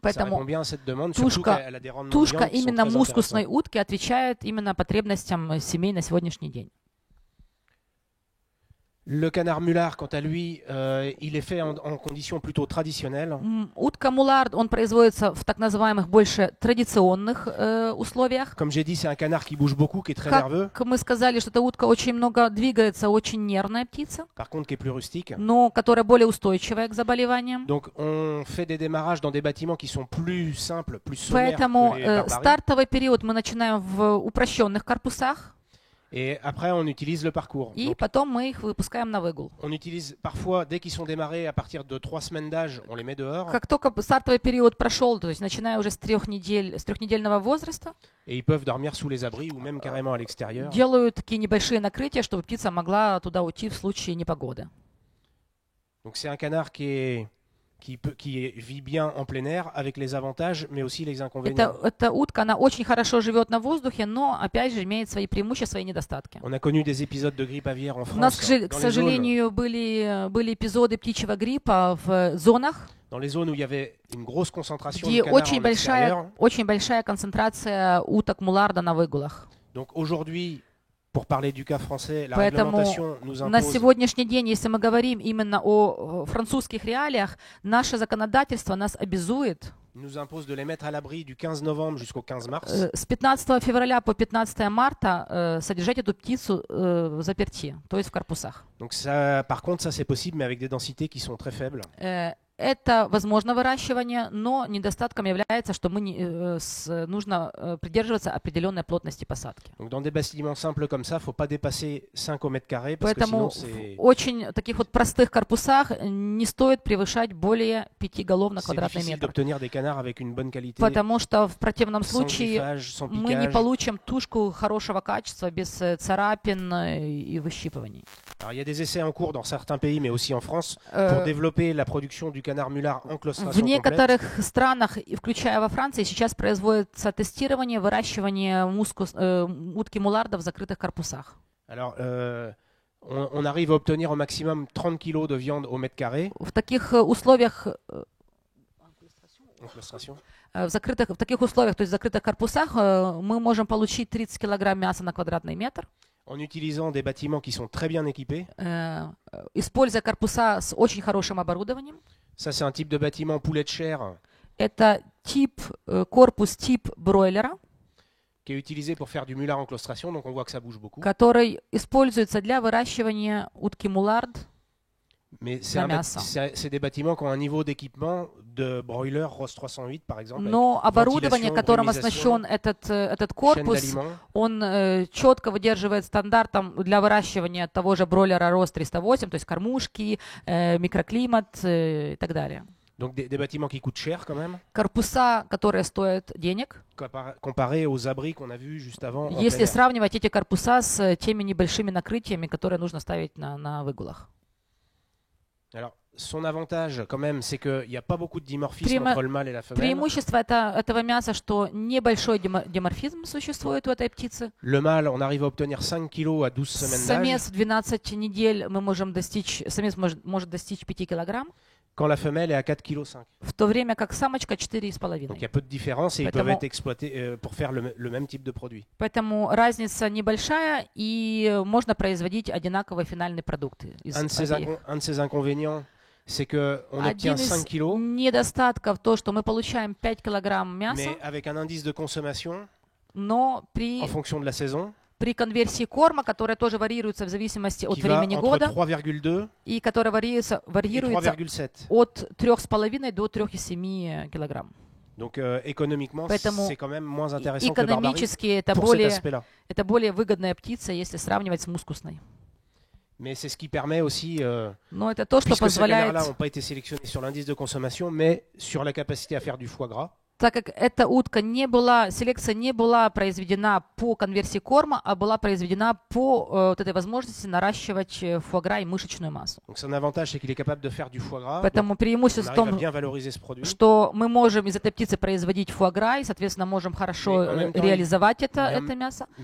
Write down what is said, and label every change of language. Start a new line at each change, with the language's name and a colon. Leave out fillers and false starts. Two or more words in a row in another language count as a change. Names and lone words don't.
Russian: Поэтому
French: répond bien à cette demande, surtout
Russian: тушка,
French: qu'elle a des rendements de
Russian: тушка
French: viande qui sont
Russian: именно
French: très
Russian: мускусной
French: intéressants.
Russian: утки отвечает именно потребностям семей на сегодняшний день.
French: Le canard mulard, quant à lui, il est fait en conditions plutôt traditionnelles.
Russian: Утка мулард, он производится в так называемых больше традиционных условиях.
French: Comme j'ai dit, c'est un canard qui bouge beaucoup, qui est très nerveux,
Russian: Как мы сказали, что эта утка очень много двигается, очень нервная птица,
French: par contre qui est plus rustique.
Russian: но которая более устойчивая к заболеваниям.
French: Donc on fait des démarrages dans des bâtiments qui sont plus simples, plus sommaires
Russian: Поэтому
French: que les barbaries.
Russian: стартовый период мы начинаем в упрощенных корпусах,
French: Et après on utilise le parcours.
Russian: и
French: Donc,
Russian: потом мы их выпускаем на выгул.
French: on utilise parfois, dès qu'ils sont démarrés, à partir de 3 semaines d'âge, on les met dehors.
Russian: Как только стартовый период прошел, то есть начиная уже с трехнедельного возраста,
French: Et ils peuvent dormir sous les abris ou même carrément à l'extérieur.
Russian: делают такие небольшие накрытия, чтобы птица могла туда уйти в случае непогоды.
French: Donc c'est un canard qui vit bien en plein air avec les avantages mais aussi les inconvénients.
Russian: Эта утка, она очень хорошо живет на воздухе, но опять же имеет свои преимущества и недостатки.
French: On a connu des épisodes de grippe aviaire en
Russian: У нас,
French: France,
Russian: к
French: dans les zones,
Russian: сожалению, были эпизоды птичьего гриппа в зонах,
French: où il y avait une grosse concentration
Russian: где
French: de canards en extérieur.
Russian: очень большая концентрация уток муларда на выгулах.
French: Donc aujourd'hui, pour parler du cas français, la
Russian: Поэтому
French: réglementation nous
Russian: на
French: impose
Russian: сегодняшний день, если мы говорим именно о французских реалиях, наше законодательство нас обязует
French: de les mettre à l'abri du 15 novembre jusqu'au 15 mars.
Russian: с 15 февраля по 15 марта содержать эту птицу в заперти, то есть в корпусах.
French: Donc ça, par contre, ça c'est possible, mais avec des densités qui sont très faibles.
Russian: Это возможно выращивание, но недостатком является, что нужно придерживаться определенной плотности посадки.
French: Donc dans des bâtiments simples comme ça, faut pas dépasser 5 au mètre carré parce que
Russian: Поэтому
French: sinon c'est
Russian: в очень таких вот простых корпусах не стоит превышать более 5 голов на
French: c'est
Russian: квадратный
French: difficile
Russian: метр.
French: d'obtenir des canards avec une bonne qualité,
Russian: Потому что в противном
French: sans
Russian: случае
French: griffage, sans
Russian: мы не
French: piquage.
Russian: получим тушку хорошего качества без царапин и выщипываний.
French: Alors il y a des essais en cours dans certains pays, mais aussi en France, pour développer la production du canard mulard en
Russian: В
French: claustration complète.
Russian: некоторых странах, включая во Франции, сейчас производится тестирование выращивания утки муларда в закрытых корпусах.
French: Alors on arrive à obtenir au maximum 30 kg de viande au mètre carré
Russian: В таких условиях
French: en claustration.
Russian: в таких условиях, то есть в закрытых корпусах, мы можем получить 30 килограмм мяса на квадратный метр.
French: En utilisant des bâtiments qui sont très bien équipés.
Russian: Используя корпуса с очень хорошим оборудованием.
French: Ça, c'est un type de bâtiment poulet de chair.
Russian: Это корпус тип бройлера,
French: qui est utilisé pour faire du mulard en claustration, donc on voit que ça bouge beaucoup.
Russian: который используется для выращивания утки мулард.
French: Mais c'est des bâtiments qui ont un niveau d'équipement de broiler ROS 308, par exemple.
Russian: Но оборудование, которым оснащен этот корпус, он четко выдерживает стандартом для выращивания того же бройлера ROS 308, то есть кормушки, микроклимат и так далее.
French: Donc des bâtiments qui coûtent cher quand même.
Russian: Корпуса, которые стоят денег.
French: Comparé aux abris qu'on a vus juste avant.
Russian: Если сравнивать эти корпуса с теми небольшими накрытиями, которые нужно ставить на выгулах.
French: Alors, son avantage, quand même, c'est qu'il n'y a pas beaucoup de dimorphisme entre le mâle et la femelle.
Russian: Преимущество этого мяса, что небольшой диморфизм существует у этой птицы.
French: Le mâle, on arrive à obtenir 5 kg à 12 semaines d'âge.
Russian: Самец в 12 недель самец может достичь 5 килограмм.
French: Quand la femelle est à 4,5 kg.
Russian: В то время как самочка 4,5.
French: Donc il y a peu de différence et ils peuvent être exploités pour faire le même type de produit.
Russian: Поэтому разница небольшая и можно производить одинаковый финальный продукт.
French: Un de ces inconvénients, c'est qu'on obtient 5 kg.
Russian: Недостатков то, что мы получаем 5 килограмм мяса.
French: Mais avec un indice de consommation en fonction de la saison.
Russian: При конверсии корма, которая тоже варьируется в зависимости от времени года, и которая варьируется от 3,5 до 3,7 килограмм.
French: Donc économiquement, c'est quand même moins intéressant que
Russian: экономически это более выгодная птица, если сравнивать с мускусной.
French: Mais c'est ce qui permet aussi,
Russian: Но это то, что
French: puisque ces
Russian: позволяет,
French: canards-là n'ont pas été sélectionnés sur l'indice de consommation, mais sur la capacité à faire du foie gras.
Russian: Так как эта утка селекция не была произведена по конверсии корма, а была произведена по вот этой возможности наращивать фуагра и мышечную массу. Поэтому преимущество в том, что мы можем из этой птицы производить фуагра и, соответственно, можем хорошо реализовать это мясо.